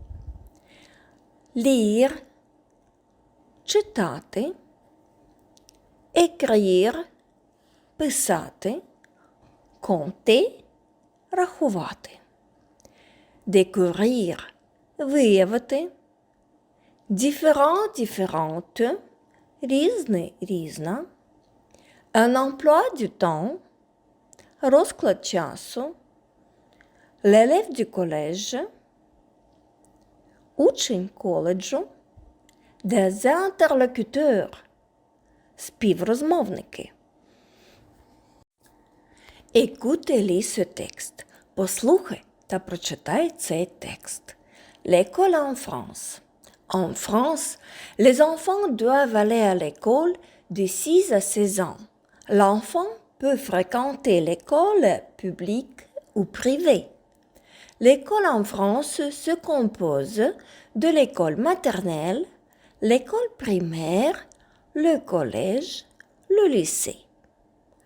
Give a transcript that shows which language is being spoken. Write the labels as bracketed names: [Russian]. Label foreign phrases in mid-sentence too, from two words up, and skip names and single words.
[French] Lire, читати. Écrire, писати. Compter, рахувати. Découvrir, виявити. Différent, différente. [Ukrainian] Різний, різна. [French] Un emploi du temps. [Ukrainian] Розклад часу. [French] L'élève du collège. [Ukrainian] Учень коледжу. [French] Des interlocuteurs. Співрозмовники. Écoutez ce texte. [Ukrainian] Послухай та прочитай цей текст. [French] L'école en France. En France, les enfants doivent aller à l'école de 6 à 16 ans. L'enfant peut fréquenter l'école publique ou privée. L'école en France se compose de l'école maternelle, l'école primaire, le collège, le lycée.